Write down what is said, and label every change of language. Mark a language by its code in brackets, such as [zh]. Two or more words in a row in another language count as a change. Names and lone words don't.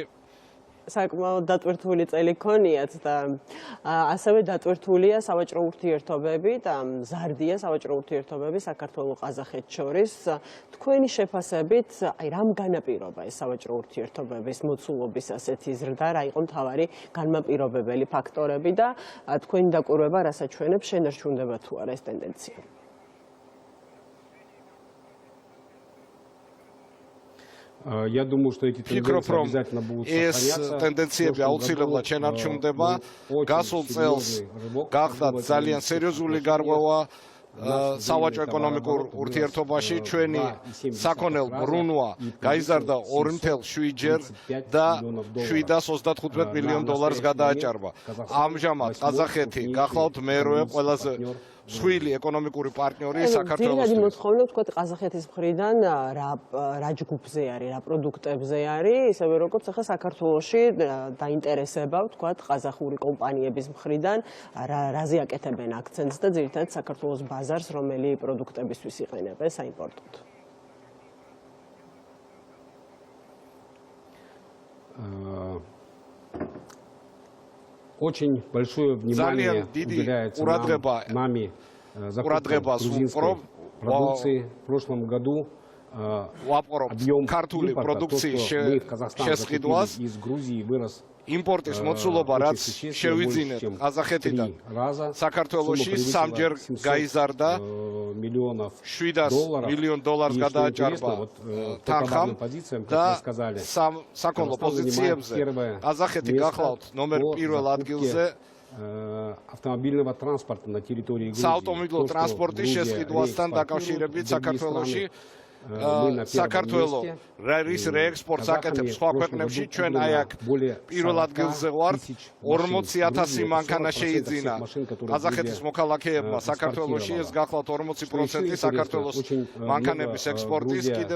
[ka] საკმაოდ დატვირთული წელი ქონიათ და ასევე დატვირთულია სავაჭრო ურთიერთობები და მზარდია სავაჭრო ურთიერთობები საქართველოს ყაზახეთს შორის. თქვენი შეფასებით, აი რამ განაპირობა ეს სავაჭრო ურთიერთობების მოცულობის ასეთი ზრდა, რა იყო მთავარი განმაპირობებელი ფაქტორები და თქვენი დაკვირვება რას აჩვენებს, შენარჩუნდება თუ არა ეს ტენდენცია? [ru] Я думаю, что эти тенденции обязательно будут сохраняться. [ka] Тенденციები აუცილებლად შენარჩუნდება. გასულ წელს გახდა ძალიან სერიოზული გარღვევა სავაჭრო ეკონომიკურ ურთიერთობაში. ჩვენი საქონელ ბრუნვა გაიზარდა 2.7-ჯერ და 735 მილიონ დოლარს გადააჭარბა. ამჟამად ყაზახეთი გახლავთ მერვე ყველაზე მსხვილი ეკონომიკური პარტნიორი საქართველოს. ძირითადი მოთხოვნა ვთქვათ ყაზახეთის მხრიდან რა ჯგუფზე არის, რა პროდუქტებზე არის, ისევე როგორც ახლა საქართველოში დაინტერესება ვთქვათ ყაზახური კომპანიების მხრიდან, რაზე აკეთებენ აქცენტს და ძირითადად საქართველოს ბაზარს რომელი პროდუქტებისთვის იყენებენ საიმპორტოდ. [ru] Очень большое внимание уделяется нами закупкам грузинской продукции. В прошлом году объем импорта, то, что мы в Казахстан закупили из Грузии, вырос [ka] იმპორტის მოცულობა რაც შევიძინეთ ყაზახეთიდან საქართველოში სამჯერ გაიზარდა 700 მილიონ დოლარს გადააჭარბა თანხამ და საკონლო პოზიციებზე ყაზახეთი გახლავთ ნომერ პირველ ადგილზე [ru] автомобильного транспорта на территории Грузии. [ka] საავტომობილო ტრანსპორტის შესყიდვასთან დაკავშირებით საქართველოში საქართველოს რის რეექსპორტს აკეთებს სხვა ქვეყნებში ჩვენ აი აქ პირველ ადგილზე ვართ 40,000 მანქანა შეიძინა ყაზახეთის მოქალაქეებმა საქართველოში ეს გახლავთ 40% საქართველოს მანქანების ექსპორტის კიდევ